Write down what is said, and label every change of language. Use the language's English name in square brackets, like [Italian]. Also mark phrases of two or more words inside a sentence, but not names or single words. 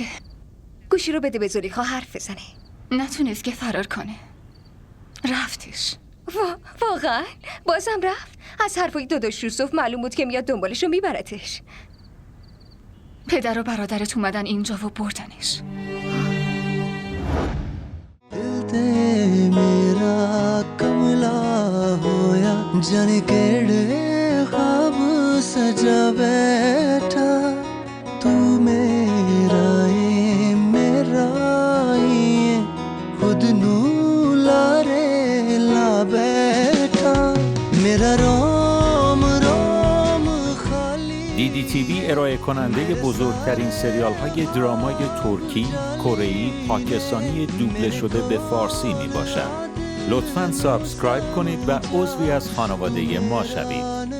[Persian] گوشی رو بده به زلیخا حرف بزنه. نتونست که فرار کنه، رفتش. واقعا؟ بازم رفت؟ از حرفای داداش یوسف معلوم بود که میاد دنبالش و میبرتش. پدر و برادرت اومدن اینجا و بردنش. [Punjabi] ਮੇਰਾ ਕਮਲਾ ਹੋਇਆ ਜਾਣੇ ਕਿਹੜੇ ਖ੍ਵਾਬ ਸਜਾ ਬੈਠਾ ਤੂੰ ਮੇਰਾ ਖੁਦ ਨੂੰ ਲਾਰੇ ਲਾ ਬੈਠਾ ਮੇਰਾ ਰੋਮ ਰੋਮ ਖਾਲੀ [Persian] DDTV ارائه کننده بزرگترین سریال های درامای ترکی، کره‌ای، پاکستانی دوبله شده به فارسی می باشد. لطفاً سابسکرایب کنید و عضوی از خانواده ما شوید.